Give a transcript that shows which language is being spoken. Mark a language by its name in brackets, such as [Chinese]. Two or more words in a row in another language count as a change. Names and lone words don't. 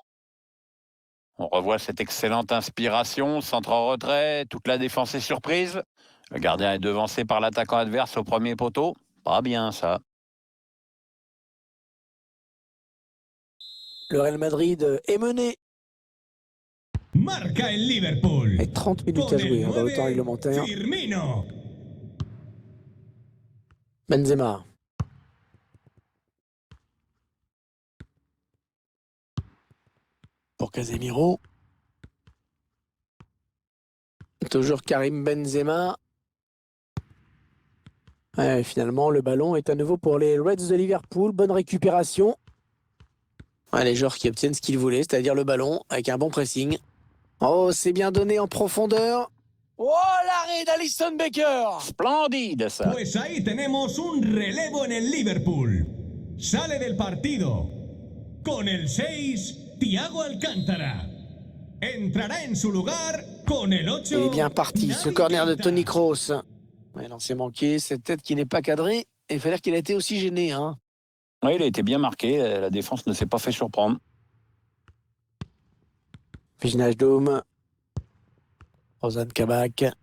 [French] On revoit cette excellente inspiration, centre en retrait, toute la défense est surprise. Le gardien est devancé par l'attaquant adverse au premier poteau. Pas bien ça. Le Real Madrid est mené. [Spanish] Marca el Liverpool. [French] Et 30 minutes [Spanish] Con [French] à jouer [Spanish] el [French] dans le temps 9, réglementaire. Firmino. Benzema. Pour Casemiro. Toujours Karim Benzema. Ouais, finalement, le ballon est à nouveau pour les Reds de Liverpool. Bonne récupération. Ouais, les joueurs qui obtiennent ce qu'ils voulaient, c'est-à-dire le ballon avec un bon pressing. Oh, c'est bien donné en profondeur. Oh, l'arrêt d'Alisson Becker. Splendide ça. [Spanish] Pues ahí tenemos un relevo en el Liverpool. Sale del partido. Con el 6, Thiago Alcántara. Entrará en su lugar con el 8. [French] Il est bien parti, ce corner de Toni Kroos. Ouais, non, c'est manqué, cette tête qui n'est pas cadrée. Et il faut dire qu'il a été aussi gêné. Oui, il a été bien marqué. La défense ne s'est pas fait surprendre. Wijnaldum. Ozan Kabak.